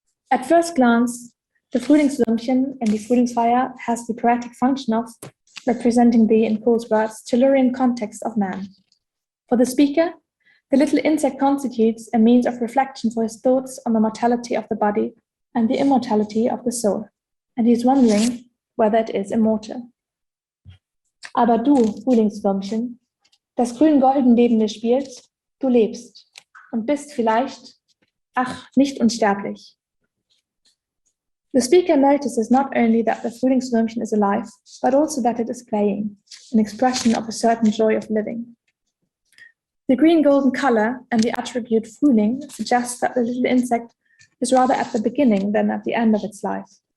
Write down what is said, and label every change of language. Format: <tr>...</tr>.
<en>At first glance, the Frühlingswürmchen and Die Frühlingsfeyer has the poetic function of representing the, in Cole's words, Tellurian context of man. For the speaker, the little insect constitutes a means of reflection for his thoughts on the mortality of the body and the immortality of the soul, and he is wondering whether it is immortal.</en> <de>Aber du, Frühlingswürmchen, das grün-golden neben dir spielt, du lebst und bist vielleicht, ach, nicht unsterblich.</de> <en>The speaker notices not only that the Frühlingswürmchen is alive, but also that it is playing, an expression of a certain joy of living. The green-golden color and the attribute Frühling suggests that the little insect is rather at the beginning than at the end of its life.</en>